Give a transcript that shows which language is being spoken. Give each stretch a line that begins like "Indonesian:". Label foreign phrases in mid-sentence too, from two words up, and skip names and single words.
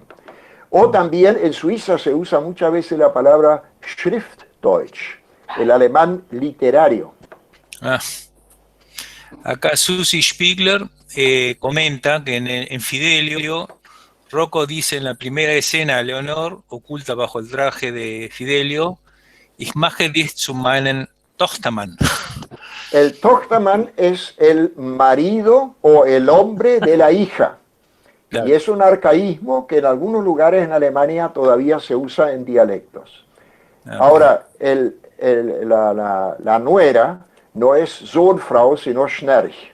Spanish: O también en Suiza se usa muchas veces la palabra Schriftdeutsch, el alemán literario. Acá Susi Spiegler comenta que en Fidelio, Rocco dice en la primera escena a Leonor, oculta bajo el traje de Fidelio,
German: Ich mache dich zu meinem Tochtermann.
Spanish: El Tochtermann es el marido o el hombre de la hija. Claro. Y es un arcaísmo que en algunos lugares en Alemania todavía se usa en dialectos. Ahora, la nuera no es Sohnfrau, sino Schnerch.